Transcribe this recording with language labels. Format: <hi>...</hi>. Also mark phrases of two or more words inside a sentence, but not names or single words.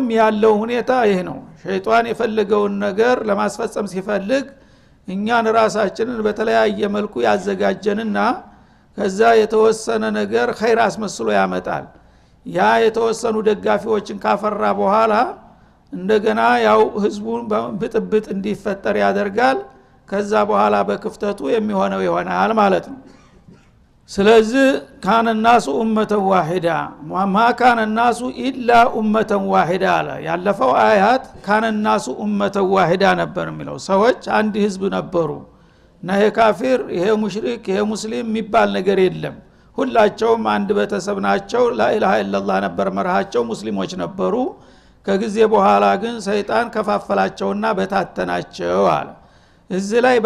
<am>ያለው ሁኔታ ይሄ ነው። ሸይጣን የፈለገውን ነገር ለማስፈጸም ሲፈልግ እኛን ራሳችንን በተለያየ መልኩ ያዘጋጀንና ከዛ የተወሰነ ነገር ኸይር አስመስሎ ያመጣል። ያ የተወሰኑ ደጋፊዎችን ካፈራ በኋላ እንደገና ያው ህዝቡን ብጥብጥ እንዲፈጠር ያደርጋል። ከዛ በኋላ በክፍተቱ የሚሆነው ይሆናል ማለት ነው። ስለዚህ</am> <ar>كان الناس امه واحده ما كان الناس الا امه واحده</ar> <am>አለ። ያለፈው አያት</am> <ar>كان الناس امه واحده</ar> <am>ነበር የሚለው ሰዎች አንድ ህዝብ ነበሩ እና ይሄ ካፊር ይሄ ሙሽሪክ ይሄ ሙስሊም የሚባል ነገር የለም። ሁላቸውም አንድ ቤተሰብ ናቸው።</am> <ar>لا إله إلا الله</ar> <am>ነበር መርሃቸው፣ ሙስሊሞች ነበሩ። ከጊዜ በኋላ ግን ሰይጣን ከፋፈላቸውና በታተናቸው አለ። እዚህ ላይ</am>